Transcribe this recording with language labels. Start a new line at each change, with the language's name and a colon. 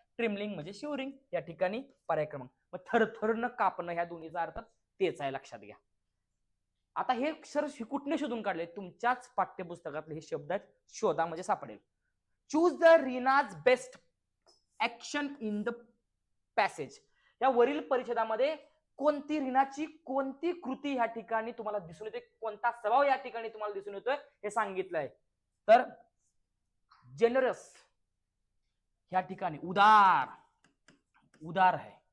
Marathi: ट्रिम्बलिंग म्हणजे शिवरिंग, या ठिकाणी पर्याय क्रमांक. मग थरथरनं कापणं ह्या दोन्हीचा अर्थ तेच आहे, लक्षात घ्या. आता हे अक्षर कुठने शोधून काढले, तुमच्याच पाठ्यपुस्तकातले हे शब्द आहेत, शोधा म्हणजे सापडेल.
English: Choose the Reena's best action in the passage.
Marathi: या वरील परिच्छेदामध्ये कोणती रीनाची कोणती कृती या ठिकाणी तुम्हाला दिसून येते, कोणता स्वभाव या ठिकाणी तुम्हाला दिसून येतोय हे सांगितलंय. तर जेनरस या ठिकाणी उदार आहे.